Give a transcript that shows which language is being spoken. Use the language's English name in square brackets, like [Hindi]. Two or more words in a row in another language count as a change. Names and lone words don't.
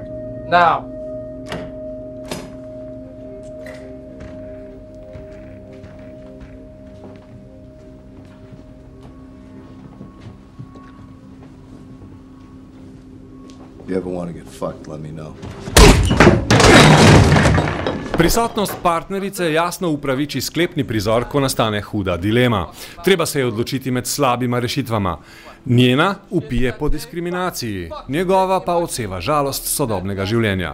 [English] Now. If you ever want to get fucked, let me know. [Slovenian] Prisotnost partnerice jasno upraviči sklepni prizor, ko nastane huda dilema. Treba se je odločiti med slabima rešitvama. Njena vpije po diskriminaciji, njegova pa odseva žalost sodobnega življenja.